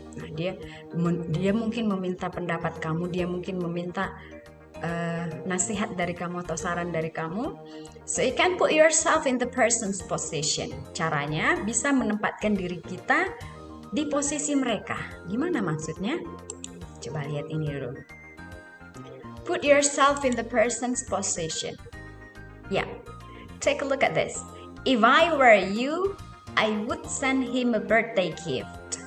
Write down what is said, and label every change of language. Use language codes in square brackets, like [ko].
[id] Nah, dia mungkin meminta pendapat kamu, dia mungkin meminta nasihat dari kamu atau saran dari kamu. [en] So you can put yourself in the person's position. [id] Caranya bisa menempatkan diri kita di posisi mereka. Gimana maksudnya? Coba lihat ini dulu. [en] Put yourself in the person's position. Yeah, take a look at this. If I were you, I would send him a birthday gift.